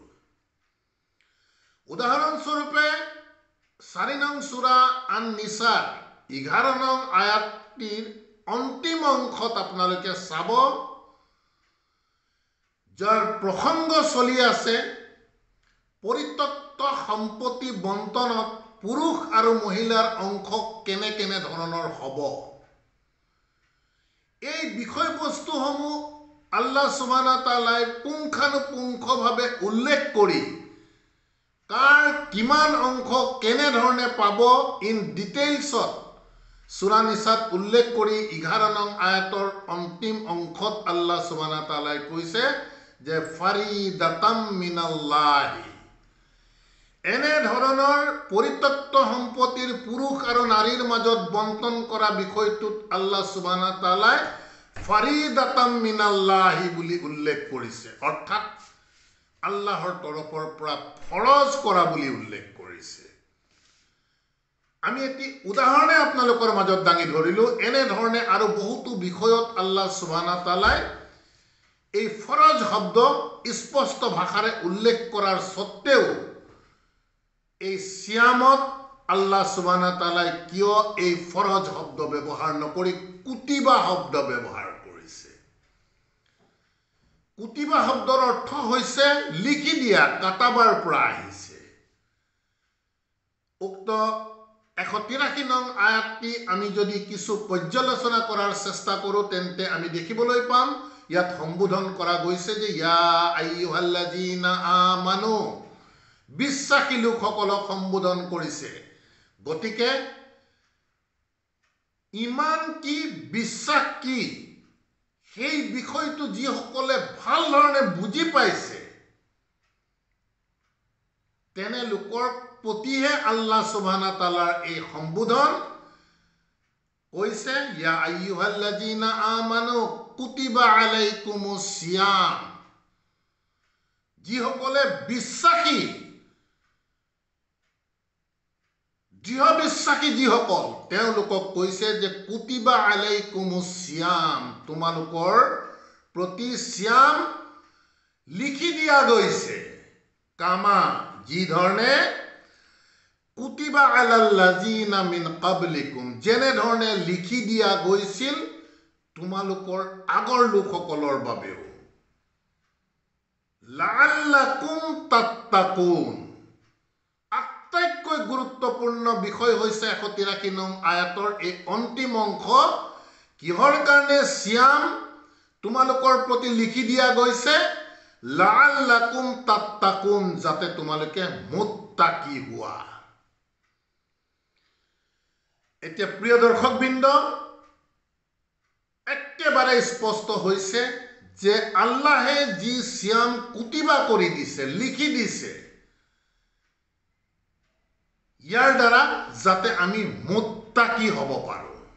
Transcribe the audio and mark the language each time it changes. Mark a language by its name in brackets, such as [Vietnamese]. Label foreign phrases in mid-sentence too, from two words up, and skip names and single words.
[Assamese] উদাহৰণস্বৰূপে 4 নং সূৰা আন-নিসাৰ 11 নং আয়াতটিৰ অন্তিম অংশত আপোনালোকে চাব, যাৰ প্ৰসংগ চলি আছে পৰিত্যক্ত সম্পত্তি বণ্টনত পুৰুষ আৰু মহিলাৰ অংশ কেনে কেনে ধৰণৰ হ'ব। এই বিষয়বস্তুসমূহ আল্লাহ [Arabic] سبحانه وتعالى [Assamese] পুংখানুপুংখভাৱে উল্লেখ কৰি কাৰ কিমান অংশ কেনে ধৰণে পাব [English] in details [Assamese] সূরা নিসাত উল্লেখ কৰি 11 নং আয়াতৰ অন্তিম অংশত আল্লাহ [Arabic] سبحانه وتعالى [Assamese] কৈছে যে [Arabic] فريضة من الله. [Assamese] এনে ধৰণৰ পৰিত্যক্ত সম্পত্তিৰ পুৰুষ আৰু নাৰীৰ মাজত বণ্টন কৰা বিষয়টোত আল্লাহ [Arabic] سبحانه وتعالى فريضة من الله [Assamese] বুলি উল্লেখ কৰিছে, অৰ্থাৎ আল্লাহৰ তৰফৰ পৰা ফৰজ কৰা বুলি উল্লেখ কৰিছে। আমি এটি উদাহৰণে আপোনালোকৰ মাজত দাঙি ধৰিলো। এনে ধৰণে আৰু বহুতো বিষয়ত আল্লাহ [Arabic] سبحانه وتعالى [Assamese] এই ফৰজ শব্দ স্পষ্ট ভাষাৰে উল্লেখ কৰাৰ সত্ত্বেও এই সিয়ামত আল্লাহ [Arabic] سبحانه وتعالى [Assamese] কিয় এই ফৰজ শব্দ ব্যৱহাৰ নকৰি কুতিবা শব্দ ব্যৱহাৰ কৰিছে? কুতিবা শব্দৰ অৰ্থ হৈছে লিখি দিয়া, কাটাবাৰ পৰা আহিছে। উক্ত 183 নং আয়াতটি আমি যদি কিছু পৰ্যালোচনা কৰাৰ চেষ্টা কৰোঁ তেন্তে আমি দেখিবলৈ পাম ইয়াত সম্বোধন কৰা গৈছে যে [Arabic] يا أيها الذين آمنوا, [Assamese] বিশ্বাসী লোকসকলক সম্বোধন কৰিছে। গতিকে ইমান কি, বিশ্বাস কি, সেই বিষয়টো যিসকলে ভাল ধৰণে বুজি পাইছে তেনে লোকৰ প্ৰতিহে আল্লাহ [Arabic] سبحانه وتعالى [Assamese] এই সম্বোধন কৈছে [Arabic] يا أيها الذين آمنوا كتب عليكم الصيام. [Assamese] যিসকলে বিশ্বাসী, দৃঢ় বিশ্বাসী যিসকল, তেওঁলোকক কৈছে যে [Arabic] كتب عليكم الصيام, [Assamese] তোমালোকৰ প্ৰতি সিয়াম লিখি দিয়া গৈছে। কামা, যি ধৰণে [Arabic] كتب على الذين من قبلكم, [Assamese] যেনে ধৰণে লিখি দিয়া গৈছিল তোমালোকৰ আগৰ লোকসকলৰ বাবেও। [Arabic] لعلكم تتقون, [Assamese] আটাইতকৈ গুৰুত্বপূৰ্ণ বিষয় হৈছে 183 নং আয়াতৰ এই অন্তিম অংশ। কিহৰ কাৰণে সিয়াম তোমালোকৰ প্ৰতি লিখি দিয়া গৈছে? [Arabic] لعلكم تتقون, [Assamese] যাতে তোমালোকে মুত্তাকি হোৱা। এতিয়া প্ৰিয় দৰ্শকবৃন্দ, একেবাৰে স্পষ্ট হৈছে যে আল্লাহে যি সিয়াম কুতিবা কৰি দিছে, লিখি দিছে, ইয়াৰ দ্বাৰা যাতে আমি মুত্তাকি হ'ব পাৰোঁ।